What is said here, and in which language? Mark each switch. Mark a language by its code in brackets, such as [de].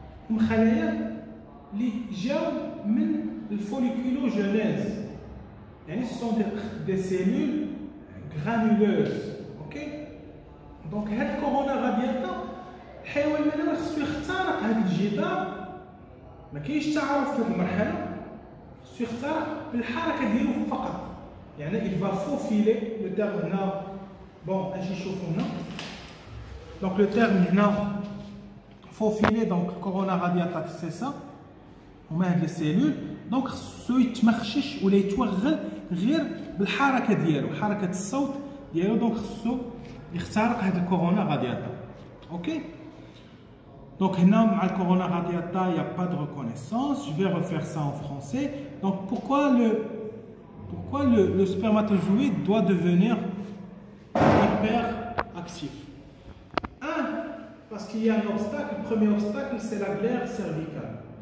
[ar] هما خلايا اللي جاو من الفوليكولوجينيز، يعني [fr] ce sont des cellules granuleuses. [ar] اوكي دونك هاد الكورونا رادياتا الحيوان المنوي خصو يخترق هاد الجدار، ما كاينش تعارف في هاد المرحله، خصو يخترق بالحركه ديالو فقط. [fr] يعني il va faufiler le terme هنا. [ar] بون اجي نشوفو هنا. دونك لو تيرم هنا faufiler، دونك الكورونا رادياتا سي سا هما هاد لي سيلول. دونك خصو يتمخشش ولا يتوغل غير بالحركه ديالو، حركه الصوت ديالو. دونك خصو يخترق هاد الكورونا رادياتا. [fr] اوكي donc [ar] هنا مع [fr] الكورونا رادياتا il n'y a pas de reconnaissance. Je vais refaire ça en français. Donc pourquoi le spermatozoïde doit devenir hyper actif? Un, parce qu'il y a un obstacle. Le premier obstacle, c'est la glaire cervicale.